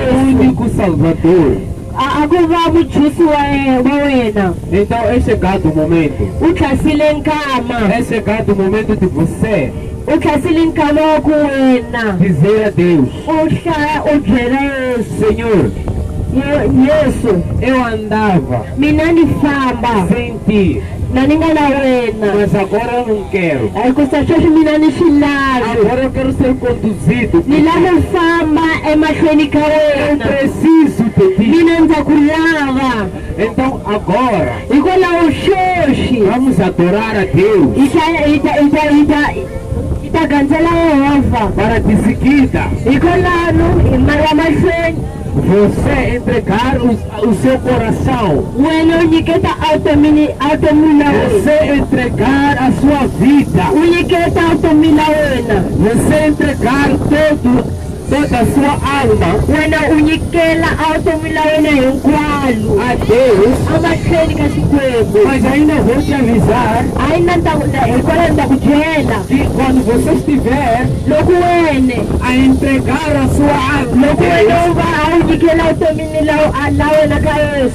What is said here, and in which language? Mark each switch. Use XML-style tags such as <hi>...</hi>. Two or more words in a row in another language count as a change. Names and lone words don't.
<ts>Yesu.</ts> <pt>único Salvador.</pt> <ts>A ku va muchusi wa wena.</ts> <pt>Então é chegado o momento.</pt> <ts>U tlhasile nkama.</ts> <pt>É chegado o momento de você</pt> <ts>U tlhasile nkama wa ku wena.</ts> <pt>dizer a Deus:</pt> <ts>U hlaya u byela Yesu.</ts> <pt>Senhor,</pt> <ts>Yesu,</ts> <pt>eu andava</pt> <ts>mina ni famba</ts> <pt>sem ti,</pt> <ts>na ni nga na wena.</ts> <pt>mas agora eu não quero.</pt> <ts>Hikusa sweswi mina ni swi lavi.</ts> <pt>Agora eu quero ser conduzido.</pt> <ts>Ni lava ku famba emahlweni ka</ts> <pt>Eu</pt> <ts>wena.</ts> <pt>preciso de ti.</pt> <ts>Mina ndza ku lava.</ts> <pt>Então agora</pt> <ts>Hikwalaho sweswi</ts> <pt>vamos adorar a Deus.</pt> <ts>hi ta gandzela Yehova.</ts> <pt>Para de seguida</pt> <ts>Hikwalaho hi ya mahlweni</ts> <pt>você entregar o seu coração.</pt> <ts>wena u nyiketa a vutomi la wena.</ts> <pt>Você entregar a sua vida.</pt> <ts>U nyiketa vutomi la wena.</ts> <pt>Você entregar toda a sua alma</pt> <ts>Wena u nyikela a vutomi la wena hinkwalo</ts> <pt>a Deus.</pt> <ts>emahlweni ka Xikwembu.</ts> <pt>Mas ainda vou te avisar</pt> <ts>Hayi hikwalaho ndza ku byela</ts> <pt>que quando você estiver</pt> <ts>loko wena</ts> <pt>a entregar a sua alma</pt> <ts>loko wena u va a wu nyikela vutomini la wena ka Yesu.</ts>